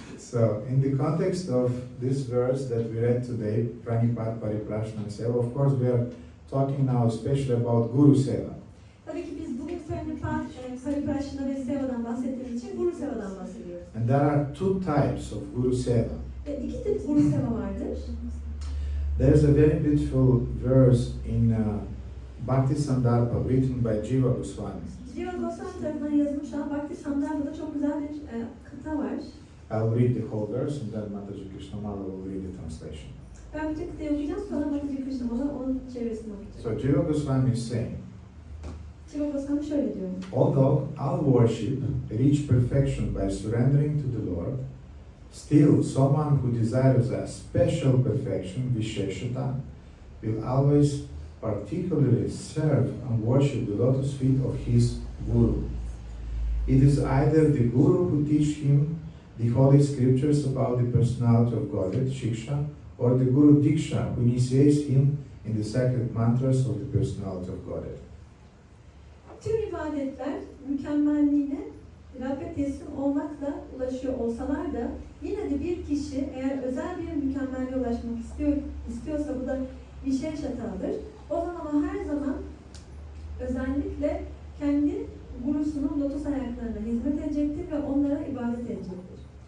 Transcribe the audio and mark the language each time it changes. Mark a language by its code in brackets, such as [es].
[en] So, in the context of this verse that we read today, Pranipat, Pariprashna, and Seva, of course we are talking now especially about Guru Seva. [tr] Tabii ki biz bugün Pranipat, Pariprashna ve Seva'dan bahsettiğimiz için Guru Seva'dan bahsediyoruz. [en] And there are two types of Guru Seva. [tr] Ve iki tip Guru Seva vardır. [en] There's a very beautiful verse in Bhakti Sandarbha written by Jiva Goswami. [tr] Jiva Goswami tarafından yazılmış olan Bhakti Sandarbha'da çok güzel bir kıta var. [en] I'll read the whole verse and then Mataji Krishnamala will read the translation. [tr] Ben bütün kıtayı okuyacağım, sonra Mataji Krishnamala onun çevirisini okuyacak. [en] So Jiva Goswami is saying, [tr] Jiva Goswami şöyle diyor. [en] although all worship reach perfection by surrendering to the Lord, still someone who desires a special perfection, Visheshata, will always particularly serve and worship the lotus feet of his Guru. It is either the Guru who teach him the holy scriptures about the personality of Godhead, Shiksha, or the Guru Diksha who initiates him in the sacred mantras of the personality of Godhead. [tr] Tüm ibadetler mükemmelliğine Rabbe teslim olmakla ulaşıyor olsalar da yine de bir kişi eğer özel bir mükemmelliğe ulaşmak istiyorsa bu da bir şey şatadır. O zaman her zaman özellikle kendi gurusunun lotus ayaklarına hizmet edecektir ve onlara ibadet edecektir.